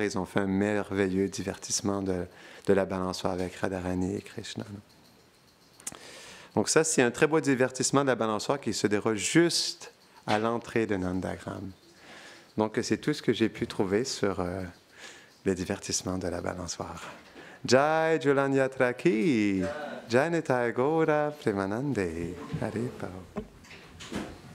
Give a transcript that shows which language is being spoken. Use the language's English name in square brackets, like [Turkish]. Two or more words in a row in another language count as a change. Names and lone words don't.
[French] Ils ont fait un merveilleux divertissement de la balançoire avec Radharani et Krishna. Donc ça, c'est un très beau divertissement de la balançoire qui se déroule juste à l'entrée de Nandagram. Donc, c'est tout ce que j'ai pu trouver sur le divertissement de la balançoire. [Hindi] Jai Julan Yatra Ki, Jai Nitai Gaura Premanande, Hare Pao.